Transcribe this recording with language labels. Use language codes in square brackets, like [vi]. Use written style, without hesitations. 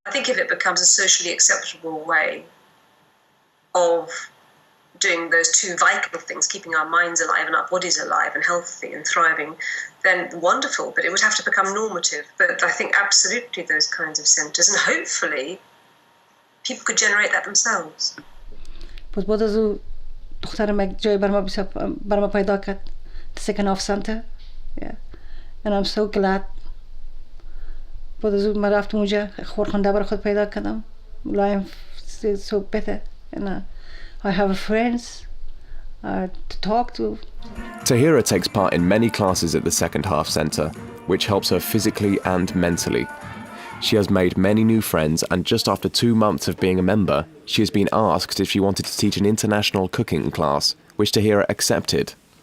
[en] I think if it becomes a socially acceptable way of doing those 2 vital things, keeping our minds alive and our bodies alive and healthy and thriving, then wonderful, but it would have to become normative. But I think absolutely those kinds of centres, and hopefully people could generate that themselves. [fa] بعد از او دخترم یک جای بر ما پیدا کرد [en] the second half center, and I'm so glad. [fa] بعد از او من رفتم اونجا خورخنده برای خود پیدا کردم. [en] I'm so better and I have friends to talk to. Taira takes part in many classes at the Second Half Centre, which helps her physically and mentally. She has made many new friends, and just after 2 months of being a member, she has been asked if she wanted to teach an international cooking class, which Taira accepted.